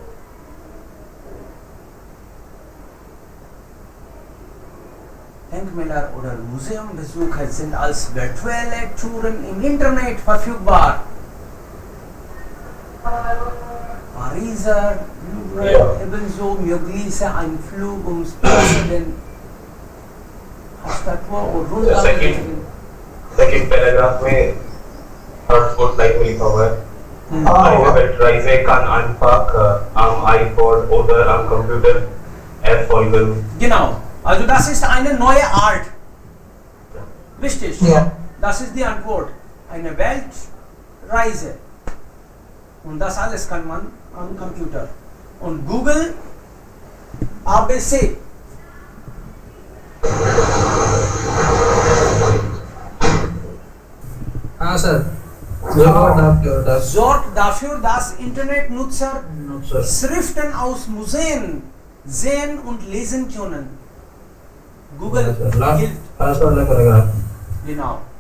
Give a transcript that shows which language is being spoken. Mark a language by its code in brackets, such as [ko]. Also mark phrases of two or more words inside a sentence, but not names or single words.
[de] Denkmäler oder Museumbesuche sind als virtuelle Touren im Internet verfügbar. Pariser Louvre ebenso möglich ein Flug ums den Statue und Rundgang. [hi] सेकंड पैराग्राफ में थर्ड फोर्थ लाइन में लिखा हुआ है [de] eine Weltreise kann einfach am iPod oder am Computer erfolgen. Genau, also das ist eine neue Art. Richtig? Ja. Das ist die Antwort. Eine Weltreise. Und das alles kann man am Computer. Und Google ABC. [hi] हाँ सर [de] Sorgt dafür, dass Internetnutzer Schriften aus Museen sehen und lesen können. Google hilft. Genau.